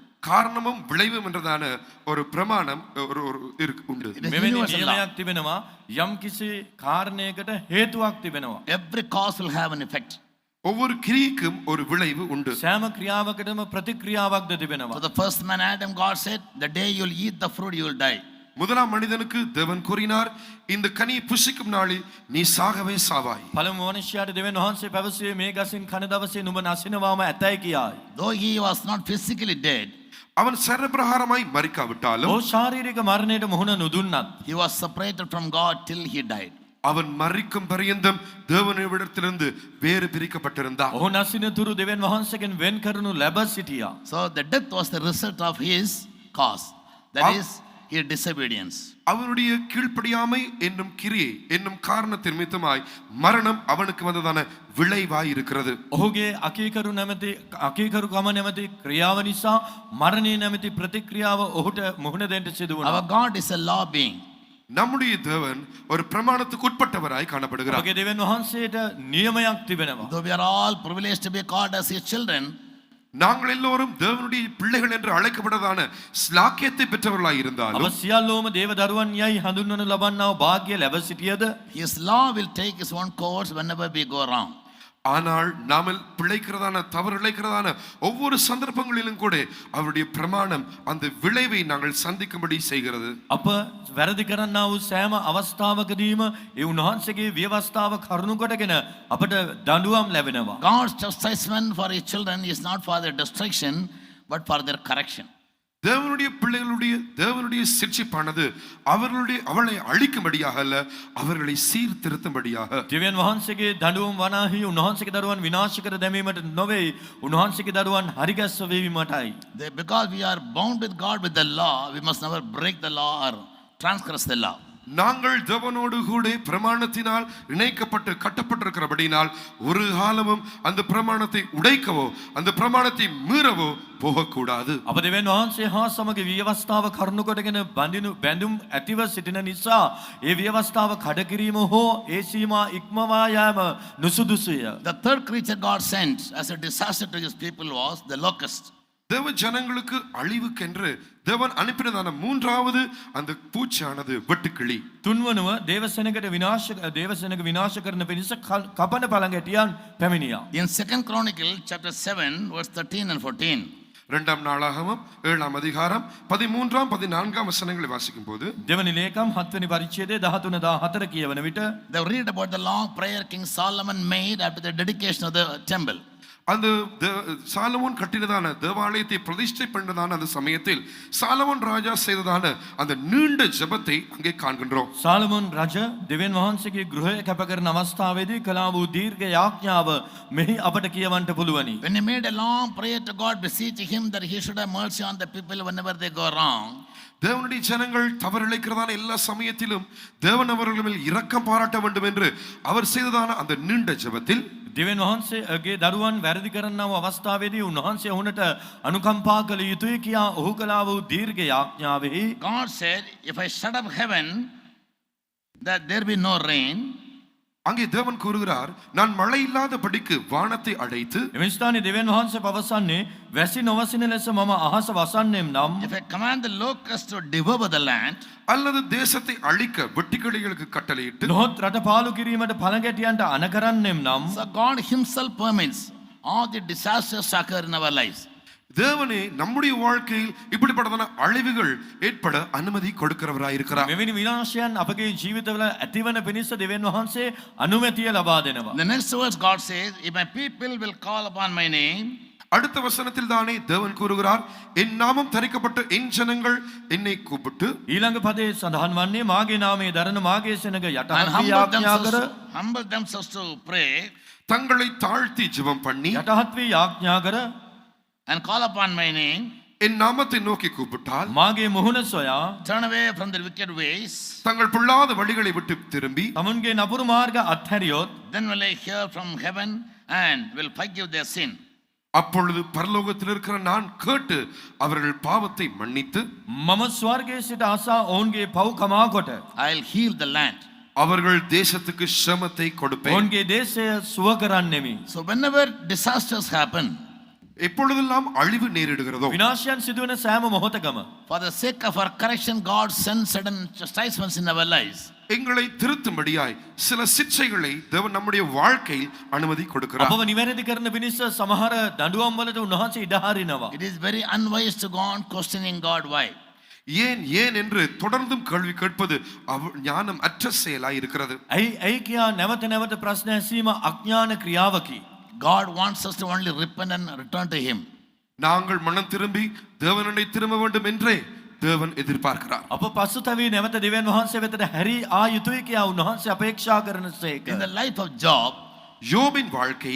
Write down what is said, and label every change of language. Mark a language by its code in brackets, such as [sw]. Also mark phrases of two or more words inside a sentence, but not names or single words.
[ta] காரணமும் விளைவும் என்றதான ஒரு பிரமாணம் உண்டு. [en] It is [si] මෙවැනි [en] universal law. [si] නියමයක් තිබෙනවා. යම් කිසි කාරණයකට හේතුවක් තිබෙනවා. [en] Every cause will have an effect. [ta] ஒவ்வொரு கிரியைக்கும் ஒரு விளைவு உண்டு. [si] සෑම ක්‍රියාවකටම ප්‍රතික්‍රියාවක්ද තිබෙනවා. [en] So the first man Adam, God said, the day you will eat the fruit, you will die. [ta] முதலாம் மனிதனுக்கு தேவன் கூறினார், இந்த கனியை புசிக்கும் நாளில் நீ சாகவே சாவாய். [si] පළමු මනුෂ්‍යයාට දෙවියන් වහන්සේ පැවසුවේ මේ ගසින් කන දවසේ නුඹ නැසිනවාම ඇතයි කියායි. [en] Though he was not physically dead, [ta] அவன் சரபிரகாரமாய் மரிக்காவிட்டாலும் [si] ඔහු ශාරීරික මරණයට මුහුණ නොදුන්නත් [en] he was separated from God till he died. [ta] அவன் மரிக்கும் பரியந்தம் தேவனிடத்திலிருந்து வேறு பிரிக்கப்பட்டிருந்தான். [si] ඔහු නැසින තුරු දෙවියන් වහන්සේගෙන් වෙන් කරනු ලැබ සිටියා. [en] So the death was the result of his cause. That is his disobedience. [ta] அவனுடைய கீழ்ப்படியாமை என்னும் கிரியை என்னும் காரணத்தின் நிமித்தமாய் மரணம் அவனுக்கு வந்ததான விளைவாய் இருக்கிறது. [si] ඔහුගේ අකීකරුකම නැමැති ක්‍රියාව නිසා මරණය නැමැති ප්‍රතික්‍රියාව ඔහුට මුහුණ දෙන්නට සිදු වුණා. [en] Our God is a law being. [ta] நம்முடைய தேவன் ஒரு பிரமாணத்துக்கு உட்பட்டவராய் காணப்படுகிறார். [si] අපගේ දෙවියන් වහන්සේට නියමයක් තිබෙනවා. [en] Though we are all privileged to be called as his children, [ta] நாங்கள் எல்லோரும் தேவனுடைய பிள்ளைகள் என்று அழைக்கப்பட்டதான ஸ்லாக்கியத்தை பெற்றவர்களாய் இருந்தாலும் [si] අප සියල්ලෝම දේව දරුවන් යයි හඳුන්වනු ලබන්නා භාග්‍ය ලැබ සිටියද [en] his law will take its own course whenever we go wrong. [ta] ஆனால் நாமல் பிழைக்கிறதான தவறு இழைக்கிறதான ஒவ்வொரு சந்தர்ப்பங்களிலும் கூட அவருடைய பிரமாணம் அந்த விளைவை நாங்கள் சந்திக்கும்படி செய்கிறது. [si] අප වැරදි කරන්නා වූ සෑම අවස්ථාවකදීම ඒ උන්වහන්සේගේ ව්‍යවස්ථාව කරුණු කොටගෙන අපට දඬුවම් ලැබෙනවා. [en] God's chastisement for his children is not for their destruction but for their correction. [ta] தேவனுடைய தேவனுடைய சிட்சிப்பானது அவளை அழிக்கும்படியாக அல்ல, அவர்களை சீர்திருத்தும்படியாக. [si] දෙවියන් වහන්සේගේ දඬුවම් වනාහි උන්වහන්සේගේ දරුවන් විනාශ කර දැමීමට නොවේ, උන්වහන්සේගේ දරුවන් හරිගැස්වීමටයි. [en] Because we are bound with God with the law, we must never break the law or transgress the law. [ta] நாங்கள் தேவனோடு கூட பிரமாணத்தினால் இணைக்கப்பட்டு கட்டப்பட்டிருக்கிறபடினால் ஒரு காலமும் அந்த பிரமாணத்தை உடைக்கவோ அந்த பிரமாணத்தை மீறவோ போகக்கூடாது. [si] අප දෙවියන් වහන්සේ හා සමග ව්‍යවස්ථාව කරුණු කොටගෙන බැඳුම් ඇතිව සිටින නිසා ඒ ව්‍යවස්ථාව කඩ කිරීම හෝ ඒ සීමා ඉක්මවා යාම නුසුදුසුය. [en] The third creature God sent as a disaster to his people was the locust. [ta] தேவ ஜனங்களுக்கு அழிவுக்கென்று தேவன் அனுப்பினதான மூன்றாவது அந்த பூச்சியானது வெட்டுக்கிளி. [si] තුන්වනුව දේවසෙනග විනාශ කරන පිණිස කපන පළඟැටියන් පැමිණියා. [en] In 2 Chronicle chapter 7 verse 13 and 14. [ta] இரண்டாம் நாளாகமம் 7ஆம் அதிகாரம் 13ஆம் 14ஆம் வசனங்களை வாசிக்கும் போது [si] දෙවනි ලේකම් 7 වෙනි පරිච්ඡේදයේ 13 14 කියවන විට [en] They read about the long prayer King Solomon made after the dedication of the temple. [ta] அந்த சாலமோன் கட்டினதான தேவாலயத்தை பிரதிஷ்டை பண்ணதான அந்த சமயத்தில் சாலமோன் ராஜா செய்ததான அந்த நீண்ட ஜெபத்தை அங்கே காண்கின்றோம். [si] සාලමොන් රජ දෙවියන් වහන්සේගේ ගෘහය කැප කරන අවස්ථාවේදී කළා වූ දීර්ඝ යාඥාව මෙහි අපට කියවන්නට පුළුවනි. [en] When he made a long prayer to God, beseeching him that he should have mercy on the people whenever they go wrong. [ta] தேவனுடைய ஜனங்கள் தவறிழைக்கிறதான எல்லா சமயத்திலும் தேவன் அவர்கள் மேல் இரக்கம் பாராட்ட வேண்டும் என்று அவர் செய்ததான அந்த நீண்ட ஜெபத்தில் [si] දෙවියන් වහන්සේගේ දරුවන් වැරදි කරන්නා වූ අවස්ථාවේදී උන්වහන්සේ ඔවුන්ට අනුකම්පා කළ යුතුයි කියා ඔහු කළා වූ දීර්ඝ යාඥාවෙහි [en] God said, if I shut up heaven that there be no rain, [ta] அங்கே தேவன் கூறுகிறார், நான் மழை இல்லாதபடிக்கு வானத்தை அடைத்து [si] එම ස්ථානයේ දෙවියන් වහන්සේ පවසන්නේ වැසි නොවසින ලෙස මම අහස වසන්නෙම් නම් [en] if I command the locust to devour the land, [ta] அல்லது தேசத்தை அழிக்க வெட்டுக்கிளிகளுக்கு கட்டளையிட்டு [si] නොහොත් රට පාලු කිරීමට පළඟැටියන්ට අණ කරන්නෙම් නම් [en] so God himself permits all the disasters to occur in our lives. [ta] தேவனே நம்முடைய வாழ்க்கையில் இப்படிப்பட்டதான அழிவுகள் ஏற்பட அனுமதி கொடுக்கிறவராய் இருக்கிறார். [si] මෙවැනි විනාශයන් අපගේ ජීවිතවල ඇතිවන පිණිස දෙවියන් වහන්සේ අනුමැතිය ලබා දෙනවා. [en] The next verse God says, if my people will call upon my name, [ta] அடுத்த வசனத்தில் தானே தேவன் கூறுகிறார், என் நாமம் தரிக்கப்பட்ட என் ஜனங்கள் என்னை கூப்பிட்டு [si] ඊළඟ පදේ සඳහන් වන්නේ මාගේ නාමයේ දරන මාගේ සෙනඟ and යටහත් වී යාඥා කර [en] humble themselves to pray [ta] தங்களை தாழ்த்தி ஜெபம் பண்ணி [si] යටහත් වී යාඥා කර [en] and call upon my name, [ta] என் நாமத்தை நோக்கி கூப்பிட்டால் [si] මාගේ මුහුණ සොයා [en] turn away from their wicked ways, [ta] தங்கள் பொல்லாத வழிகளை விட்டு திரும்பி [si] තමුන්ගේ නපුරු මාර්ග අත්හැරියොත් [en] then will I hear from heaven and will forgive their sin. [ta] அப்பொழுது பரலோகத்தில் இருக்கிற நான் கேட்டு அவர்கள் பாவத்தை மன்னித்து [si] මම ස්වර්ගයේ සිට අසා ඔවුන්ගේ පව් කමා කොට [en] I'll heal the land. [ta] அவர்கள் தேசத்துக்கு க்ஷமத்தை கொடுப்பேன். [si] ඔවුන්ගේ දේශය සුව කරන්නෙමි. [en] So whenever disasters happen, [ta] எப்பொழுதெல்லாம் அழிவு நேரிடுகிறதோ [si] විනාශයන් සිදුවන සෑම මොහොතකම [en] for the sake of our correction, God sends certain chastisements in our lives. [ta] எங்களை திருத்தும்படியாய் சில சிக்ஷைகளை தேவன் நம்முடைய வாழ்க்கையில் அனுமதி கொடுக்கிறார். [si] අපව නිවැරදි කරන පිණිස සමහර දඬුවම් වලට උන්වහන්සේ ඉඩ හරිනවා. [en] It is very unwise to go on questioning God why. [ta] ஏன் என்று தொடர்ந்தும் கேள்வி கேட்பது ஞானம் அற்ற செயலாய் இருக்கிறது. [si] ඇයි කියා නැවත නැවත ප්‍රශ්න ඇසීම අඥාන ක්‍රියාවකි. [en] God wants us to only repent and return to him. [ta] நாங்கள் மனம் திரும்பி தேவனை திரும்ப வேண்டும் என்றே தேவன் எதிர்பார்க்கிறார். [si] අප පසුතැවී නැවත දෙවියන් වහන්සේ වෙතට හැරී ආ යුතුයි කියා උන්වහන්සේ අපේක්ෂා කරනසේක. [en] In the life of Job, [ta] யோபின் வாழ்க்கையில்